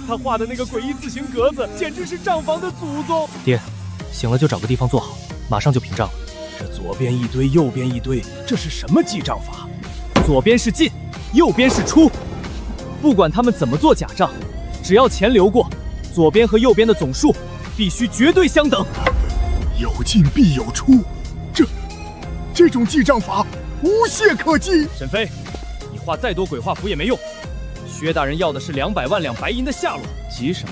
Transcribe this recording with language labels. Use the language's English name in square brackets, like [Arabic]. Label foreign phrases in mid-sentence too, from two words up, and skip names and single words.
[Chinese] 他画的那个诡异字形格子，简直是账房的祖宗。爹，醒了就找个地方坐好，马上就平账了。这左边一堆，右边一堆，这是什么记账法？左边是进，右边是出。不管他们怎么做假账，只要钱流过，左邊和右邊的總數必須絕對相等。有進必有出，這種記賬法無懈可擊。沈飛，你畫再多鬼畫符也沒用。薛大人要的是200萬兩白銀的下落。急什麼？